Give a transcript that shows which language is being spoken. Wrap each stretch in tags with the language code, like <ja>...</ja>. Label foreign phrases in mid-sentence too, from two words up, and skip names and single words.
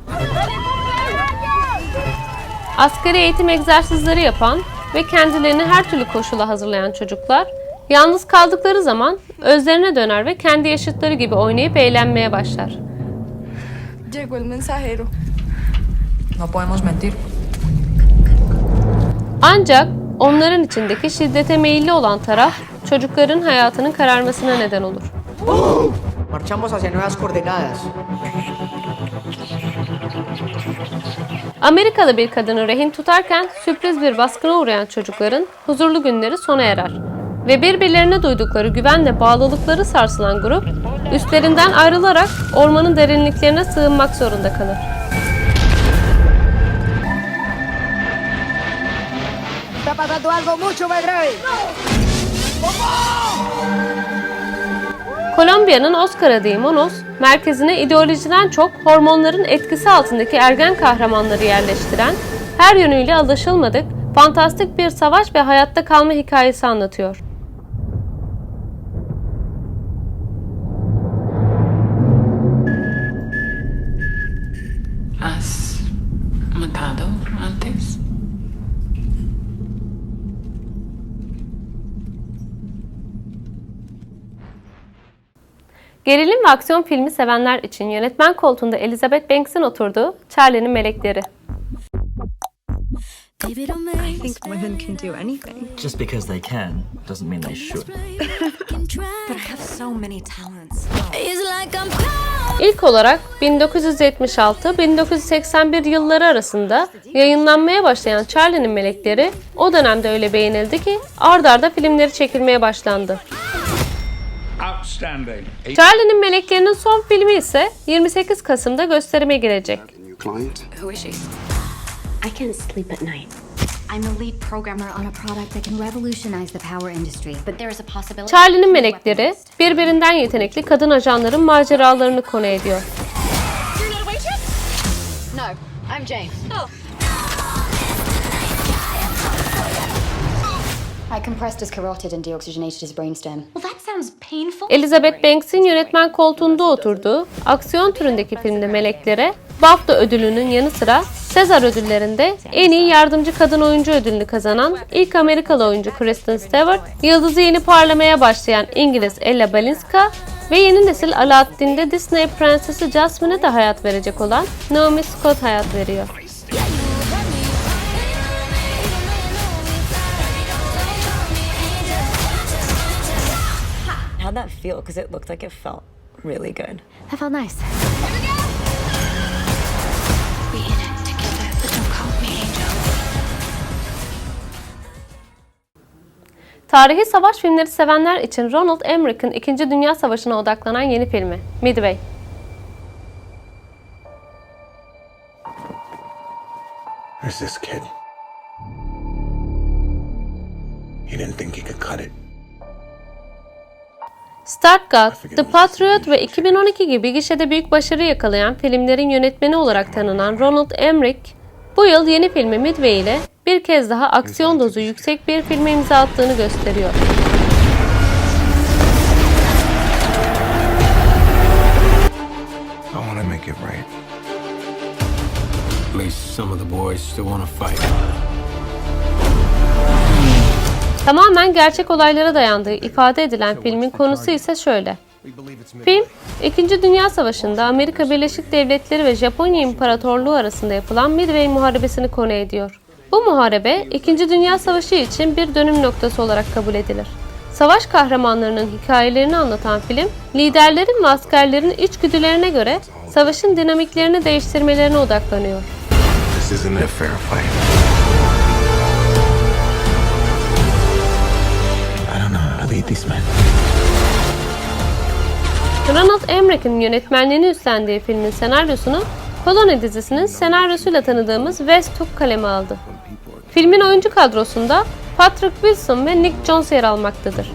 <tr>Asgari eğitim egzersizleri yapan ve kendilerini her türlü koşula hazırlayan çocuklar, yalnız kaldıkları zaman özlerine döner ve kendi yaşıtları gibi oynayıp eğlenmeye başlar.</tr> <es>Llegó el mensajero. No podemos mentir.</es> <tr>Ancak onların içindeki şiddete meyilli olan taraf, çocukların hayatının kararmasına neden olur.</tr> <es>Marchamos hacia nuevas coordenadas.</es> <tr>Amerikalı bir kadını rehin tutarken sürpriz bir baskına uğrayan çocukların huzurlu günleri sona erer. Ve birbirlerine duydukları güvenle bağlılıkları sarsılan grup, üstlerinden ayrılarak ormanın derinliklerine sığınmak zorunda kalır.</tr> <es>Está pasando algo mucho más grave.</es> <tr>Kolombiya'nın Oscar adayı Monos, merkezine ideolojiden çok hormonların etkisi altındaki ergen kahramanları yerleştiren, her yönüyle alışılmadık, fantastik bir savaş ve hayatta kalma hikayesi anlatıyor.</tr> <es>¿Has matado antes?</es> <tr>Gerilim ve aksiyon filmi sevenler için yönetmen koltuğunda Elizabeth Banks'in oturduğu Charlie'nin Melekleri.</tr> <en>I think women can do anything. Just because they can doesn't mean they should. But I have so many talents.</en> <tr>İlk olarak 1976-1981 yılları arasında yayınlanmaya başlayan Charlie'nin Melekleri o dönemde öyle beğenildi ki ard arda filmleri çekilmeye başlandı. Charlie'nin Meleklerinin son filmi ise 28 Kasım'da gösterime girecek.</tr> <en>Who is she? I can't sleep at night. I'm the lead programmer on a product that can revolutionize the power industry, but there is a possibility.</en> <tr>Charlie'nin Melekleri birbirinden yetenekli kadın ajanların maceralarını konu ediyor.</tr> <en>You're not a waitress? No, I'm Jane. Oh. I compressed his carotid and deoxygenated his brainstem. Well, that sounds painful.</en> <tr>Elizabeth Banks'in yönetmen koltuğunda oturduğu aksiyon türündeki filmde Meleklere BAFTA ödülünün yanı sıra Sezar ödüllerinde en iyi yardımcı kadın oyuncu ödülünü kazanan ilk Amerikalı oyuncu Kristen Stewart, yıldızı yeni parlamaya başlayan İngiliz Ella Balinska ve yeni nesil Aladdin'de Disney prensesi Jasmine'e de hayat verecek olan Naomi Scott hayat veriyor.</tr> <en>How'd that feel? Because it looked like it felt really good. That felt nice. We in it together, but don't call me angel.</en> <tr>Tarihi savaş filmleri sevenler için Roland Emmerich'in 2. Dünya Savaşı'na odaklanan yeni filmi Midway.</tr> <en>There's this kid. He didn't think he could cut it.</en> <tr>Stargard, The Patriot ve 2012 gibi gişede büyük başarı yakalayan filmlerin yönetmeni olarak tanınan Roland Emmerich, bu yıl yeni filmi Midway ile bir kez daha aksiyon dozu yüksek bir filme imza attığını gösteriyor.</tr> <en>I want to make it right. At least some of the boys still want to fight.</en> <tr>Tamamen gerçek olaylara dayandığı ifade edilen filmin konusu ise şöyle. Film, 2. Dünya Savaşı'nda Amerika Birleşik Devletleri ve Japonya İmparatorluğu arasında yapılan Midway Muharebesi'ni konu ediyor. Bu muharebe, 2. Dünya Savaşı için bir dönüm noktası olarak kabul edilir. Savaş kahramanlarının hikayelerini anlatan film, liderlerin ve askerlerin içgüdülerine göre savaşın dinamiklerini değiştirmelerine odaklanıyor.</tr> <en>This isn't a fair fight. I don't know how to lead these men.</en> <tr>Ronald Emmerich'in yönetmenliğini üstlendiği filmin senaryosunu Koloni dizisinin senaryosuyla tanıdığımız Wes Took kaleme aldı. Filmin oyuncu kadrosunda Patrick Wilson ve Nick Jones yer almaktadır.</tr>